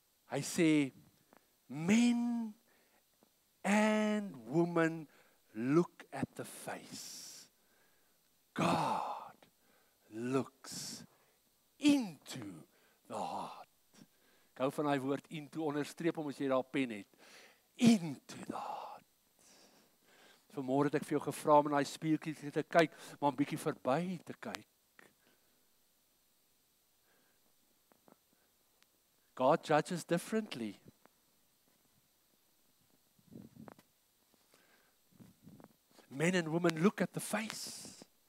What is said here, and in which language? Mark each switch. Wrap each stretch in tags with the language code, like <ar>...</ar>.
<af>Hy sê,</af> <en>men and women look at the face. God looks into the heart.</en> <af>Ek hou van die woord into, onderstreep hom as jy daar pen het.</af> <en>Into the heart.</en> <af>Vanmôre het ek vir jou gevra om in daai spieeltjie te kyk, maar 'n bietjie verby te kyk.</af> <en>God judges differently. Men and women look at the face.</en>